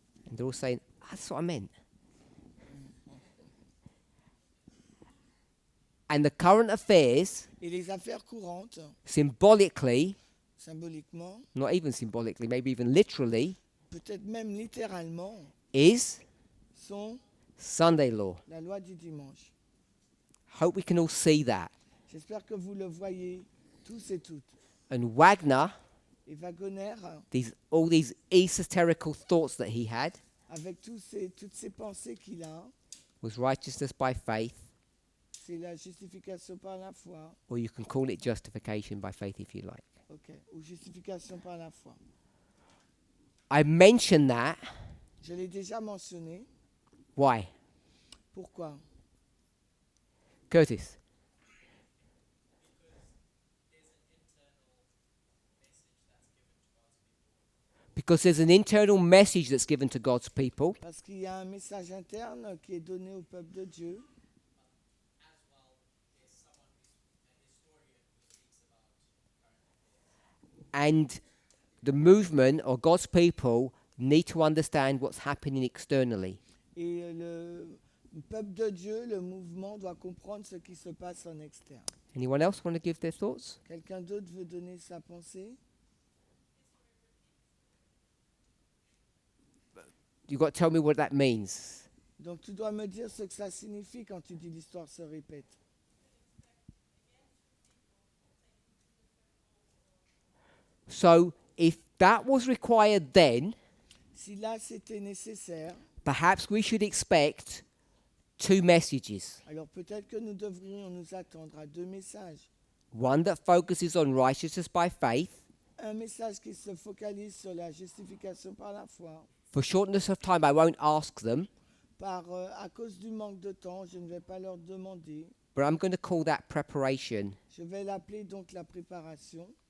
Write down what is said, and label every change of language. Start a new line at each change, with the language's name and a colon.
English: And they're all saying, that's what I meant. And the current affairs,
French: Et les affaires courantes,
English: symbolically,
French: symboliquement,
English: not even symbolically, maybe even literally,
French: peut-être même littéralement,
English: is
French: sont
English: Sunday law.
French: la loi du dimanche.
English: Hope we can all see that.
French: J'espère que vous le voyez tous et toutes.
English: And Wagner,
French: Et Wagner,
English: all these esoterical thoughts that he had,
French: avec toutes ces pensées qu'il a,
English: was righteousness by faith,
French: c'est la justification par la foi,
English: or you can call it justification by faith if you like.
French: ok, ou justification par la foi.
English: I mentioned that.
French: Je l'ai déjà mentionné.
English: Why?
French: Pourquoi?
English: Curtis? Because there's an internal message that's given to God's people,
French: Parce qu'il y a un message interne qui est donné au peuple de Dieu.
English: and the movement or God's people need to understand what's happening externally.
French: Et le peuple de Dieu, le mouvement, doit comprendre ce qui se passe en externe.
English: Anyone else want to give their thoughts?
French: Quelqu'un d'autre veut donner sa pensée?
English: You've got to tell me what that means.
French: Donc tu dois me dire ce que ça signifie quand tu dis l'histoire se répète.
English: So if that was required then,
French: Si là c'était nécessaire,
English: perhaps we should expect two messages.
French: alors peut-être que nous devrions nous attendre à deux messages.
English: One that focuses on righteousness by faith.
French: Un message qui se focalise sur la justification par la foi.
English: For shortness of time, I won't ask them,
French: À cause du manque de temps, je ne vais pas leur demander.
English: but I'm going to call that preparation.
French: Je vais l'appeler donc la préparation.